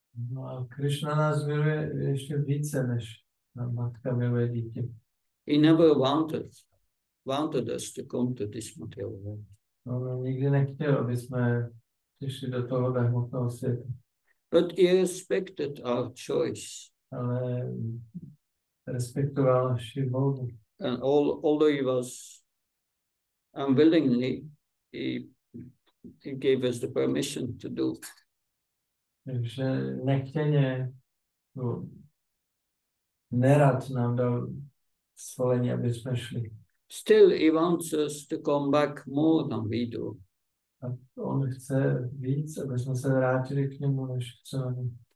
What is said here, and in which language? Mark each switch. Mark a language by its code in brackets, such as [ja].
[cs] No a Krishna nás miluje ještě více, než matka miluje dítě. [en] He never wanted us to come to this material world. [cs] On nikdy nechtěl, aby jsme přišli do toho hmotného světa. [en] But he respected our choice. [cs] Ale respektoval naši volbu. [en] And although he was unwillingly, he gave us the permission to do. [cs] Takže nechtěně, nerad nám dal svolení, aby jsme šli. [en] Still, he wants us to come back more than we do. [cs] A on chce víc, aby jsme se vrátili k němu, než chceme.